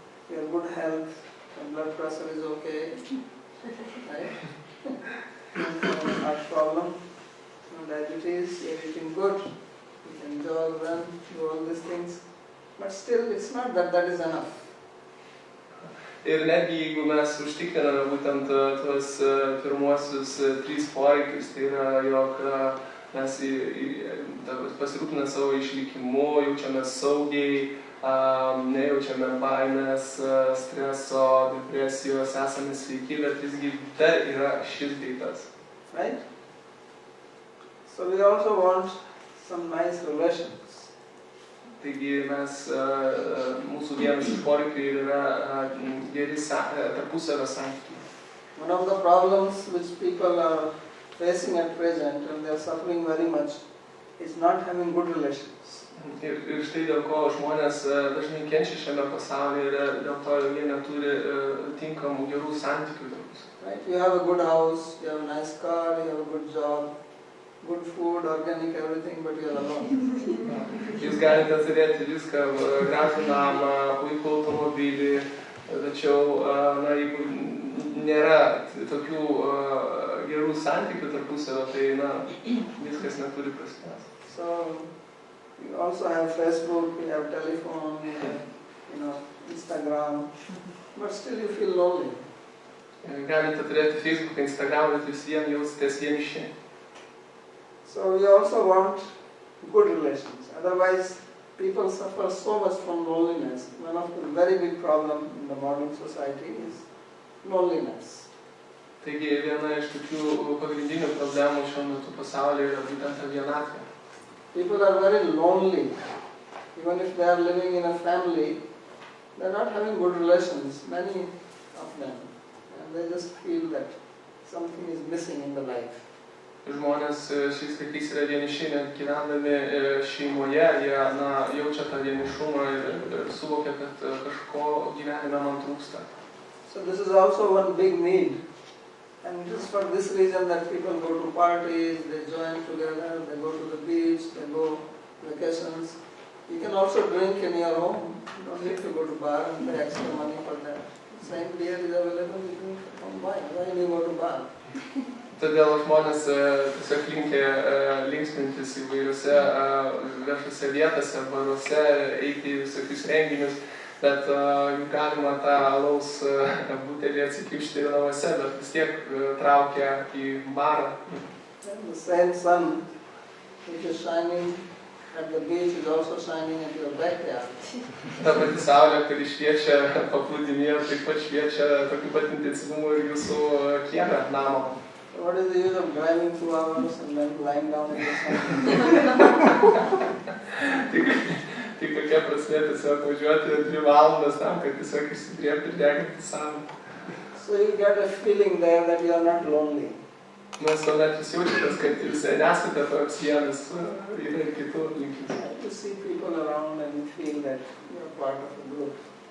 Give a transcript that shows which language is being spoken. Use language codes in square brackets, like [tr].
[en] You have good health, your blood pressure is okay, right? No heart problem, no diabetes, you are eating good, you can jog, run, do all these things. But still, it's not that is enough. [lt] Ir netgi jeigu mes užtikriname būtent tuos pirmuosius 3 poreikius, tai yra, jog mes pasirūpiname savo išlikimu, jaučiame saugiai, nejaučiame baimės, streso, depresijos, esame sveiki, bet visgi dar yra šis dalykas. [en] Right? So we also want some nice relations. [lt] Taigi mes, mūsų vienas iš poreikių yra geri tarpusavio santykiai. [en] One of the problems which people are facing at present and they are suffering very much is not having good relations. [lt] Ir štai dėl ko žmonės dažnai kenčia šiame pasaulyje ir dėl to jie neturi tinkamų gerų santykių tarpusavy. [en] Right? You have a good house, you have a nice car, you have a good job, good food, organic, everything, but you are alone. [lt] Jūs galite turėti viską, gražų namą, puikų automobilį, tačiau jeigu nėra tokių gerų santykių tarpusavio, tai viskas neturi prasmės. [en] So you also have Facebook, you have telephone, you have, Instagram, but still you feel lonely. [lt] Galite turėti Facebook, Instagram, bet vis vien jausitės vieniši. [en] So we also want good relations. Otherwise, people suffer so much from loneliness. One of the very big problems in the modern society is loneliness. [lt] Taigi viena iš tokių pagrindinių problemų šiuo metu pasaulyje yra būtent ta vienatvė. [en] People are very lonely. Even if they are living in a family, they are not having good relations, many of them. And they just feel that something is missing in the life. [lt] Žmonės šiais laikais yra vieniši, net gyvendami šeimoje, jie jaučia tą vienišumą ir suvokia, kad kažko gyvenime man trūksta. [en] So this is also one big need. And it is for this reason that people go to parties, they join together, they go to the beach, they go vacations. You can also drink in your home. You don't need to go to bar and pay extra money for that. Same beer is available, you drink at home. Why do you go to bar? [lt] Todėl žmonės tiesiog linkę linksmintis įvairiose viešose vietose, baruose, eiti į visokius renginius, bet jų galima tą alaus butelį atsikimšti ir namuose, bet vis tiek traukia į barą. [en] The same sun which is shining at the beach is also shining at your backyard. [lt] Ta pati saulė, kuri šviečia paplūdimyje, taip pat šviečia tokiu pat intensyvumu ir jūsų kieme, namo. [en] What is the use of driving 2 hours and then lying down in the sun? [lt] Tai kokia prasmė tiesiog važiuoti 2 valandas tam, kad tiesiog išsidrėbti ir deginti saulę. [en] So you get a feeling there that you are not lonely. [lt] Mes tuomet jūs jaučiatės, kad jūs nesate toks vienas, yra ir kitų aplinkinių. [en] You see people around and you feel that you are part of a group.